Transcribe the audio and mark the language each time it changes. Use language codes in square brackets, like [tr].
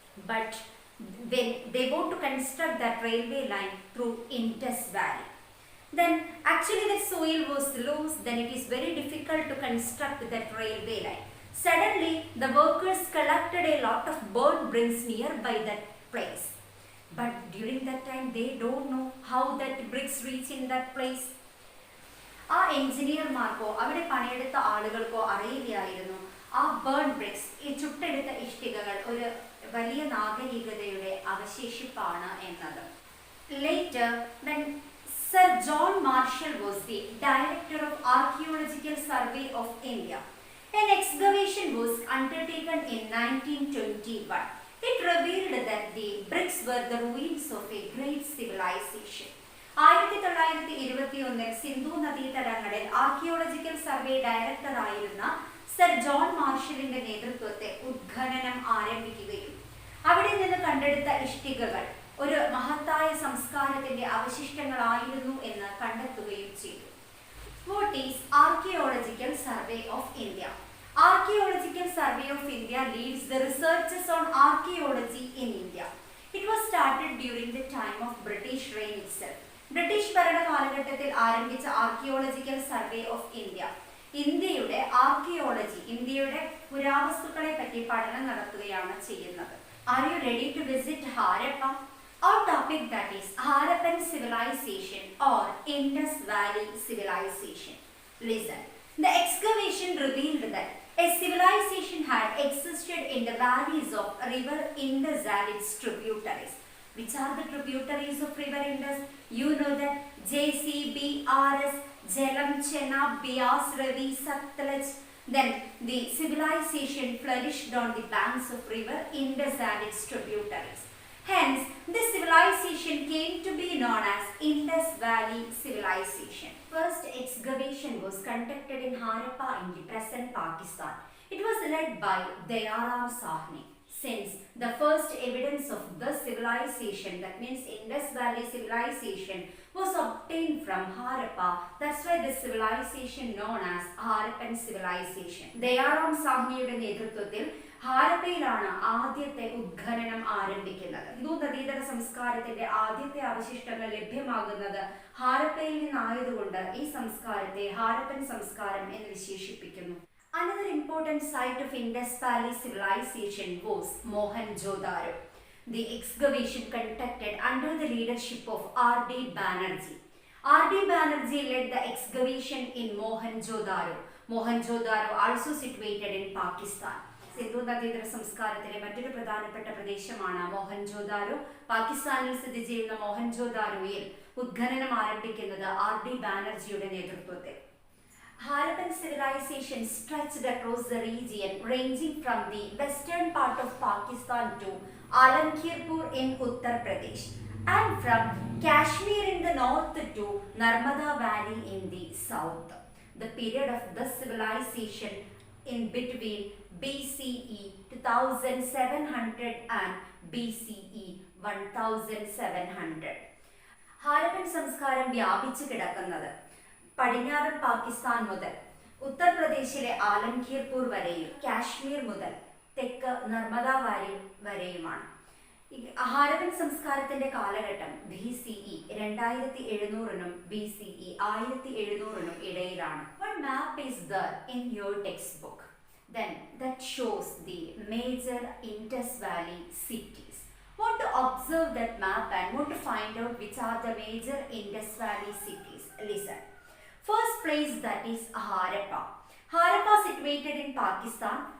[en] But when they want to construct that railway line through Indus Valley, then actually the soil was loose, then it is very difficult to construct that railway line. Suddenly, the workers collected a lot of burnt bricks nearby that place. But during that time, they don't know how that bricks reach in that place. [ml] ആ എഞ്ചിനീയർമാർക്കോ അവിടെ പണിയെടുത്ത ആളുകൾക്കോ അറിയില്ലായിരുന്നു ആ burn BRICS, ഈ ചുട്ടെടുത്ത ഇഷ്ടികകൾ ഒരു വലിയ നാഗരികതയുടെ അവശേഷിപ്പാണ് എന്നത്. [en] Later, when Sir John Marshall was the director of Archaeological Survey of India, an excavation was undertaken in 1921. It revealed that the bricks were the ruins of a great civilization. [ml] 1921 Sindhu നദീതടങ്ങളിൽ archaeological survey director ആയിരുന്ന sir John മാർഷലിന്റെ നേതൃത്വത്തിൽ ഉദ്ഖനനം ആരംഭിക്കുകയും അവിടെ നിന്ന് കണ്ടെടുത്ത ഇഷ്ടികകൾ ഒരു മഹത്തായ സംസ്കാരത്തിന്റെ അവശിഷ്ടങ്ങളായിരുന്നു എന്ന് കണ്ടെത്തുകയും ചെയ്തു. [en] What is Archaeological Survey of India? Archaeological Survey of India leads the researches on archaeology in India. It was started during the time of British reign itself. [ml] British ഭരണ കാലഘട്ടത്തിൽ ആരംഭിച്ച ആർക്കിയോളജിക്കൽ സർവേ ഓഫ് ഇന്ത്യ ഇന്ത്യയുടെ archaeology, ഇന്ത്യയുടെ പുരാവസ്തുക്കളെ പറ്റി പഠനം നടത്തുകയാണ് ചെയ്യുന്നത്. [en] Are you ready to visit Harappa? Our topic, that is Harappan civilization or Indus Valley civilization. Listen. The excavation revealed that a civilization had existed in the valleys of river Indus and its tributaries. Which are the tributaries of river Indus? You know that JC, BRS, Jhelum, Chenab, Beas, Ravi, Satluj. Then the civilization flourished on the banks of river Indus and its tributaries. Hence, this civilization came to be known as Indus Valley civilization. First excavation was conducted in Harappa in the present Pakistan. It was led by Dayaram Sahni. Since the first evidence of the civilization, that means Indus Valley civilization, was obtained from Harappa, that's why the civilization known as Harappan civilization. [ml] Dayaram Sahniയുടെ നേതൃത്വത്തിൽ ഹാരപ്പയിലാണ് ആദ്യത്തെ ഉത്ഖനനം ആരംഭിക്കുന്നത്. ഹിന്ദു നദീതട സംസ്കാരത്തിന്റെ ആദ്യത്തെ അവശിഷ്ടങ്ങൾ ലഭ്യമാകുന്നത് ഹാരപ്പയിൽ നിന്നായതുകൊണ്ട് ഈ സംസ്കാരത്തെ ഹാരപ്പൻ സംസ്കാരം എന്ന് വിശേഷിപ്പിക്കുന്നു. [en] Another important site of Indus Valley civilization was Mohenjo-daro. The excavation conducted under the leadership of R.D. Banerjee. R.D. Banerjee led the excavation in Mohenjo-daro. Mohenjo-daro also situated in Pakistan. [ml] Sindhu നദീതട സംസ്കാരത്തിലെ മറ്റൊരു പ്രധാനപ്പെട്ട പ്രദേശമാണ് മോഹൻജോദാരോ. പാകിസ്ഥാനിൽ സ്ഥിതി ചെയ്യുന്ന മോഹൻജോദാരോയിൽ ഉത്ഖനനം ആരംഭിക്കുന്നത് R.D. ബാനർജിയുടെ നേതൃത്വത്തിൽ. [en] Harappan civilization stretched across the region ranging from the western part of Pakistan to Alamkirpur in Uttar Pradesh and from Kashmir in the north to Narmada Valley in the south. The period of the civilization in between BCE 2700 and BCE 1700. [ml] Harappan സംസ്കാരം വ്യാപിച്ചു കിടക്കുന്നത് പടിഞ്ഞാറൻ പാകിസ്ഥാൻ മുതൽ ഉത്തർപ്രദേശിലെ ആലംഗീർപൂർ വരെയും കാശ്മീർ മുതൽ തെക്ക് Narmada Valley വരെയുമാണ്. ഹാരപ്പൻ സംസ്കാരത്തിന്റെ കാലഘട്ടം BCE 2700 BCE 1700 ഇടയിലാണ്. [en] One map is there in your textbook. Then that shows the major Indus Valley cities. Want to observe that map and want to find out which are the major Indus Valley cities. Listen. First place, that is Harappa. Harappa situated in Pakistan.